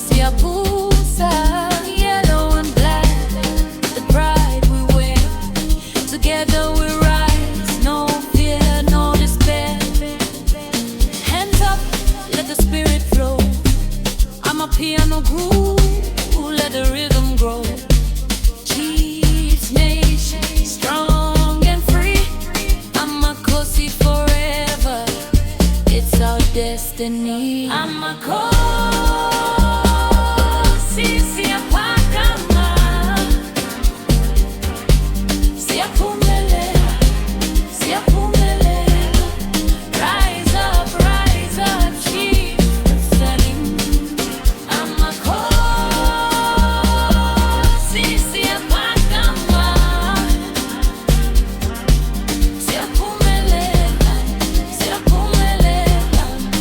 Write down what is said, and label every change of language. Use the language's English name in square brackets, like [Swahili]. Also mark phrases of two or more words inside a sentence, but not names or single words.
[Zulu] siyabusa, [English] yellow and black, the pride we wear. Together we rise, no fear, no despair. Hands up, let the spirit flow. Amapiano groove, let the rhythm grow. Chiefs nation, strong and free. Amakhosi forever, it's our destiny. [Zulu] Amakhosi, siyapakama, siyaphumelela, siyaphumelela. [English] Rise up, chief Pheli. [Zulu] Amakhosi, siyapakama, siyaphumelela, siyaphumelela.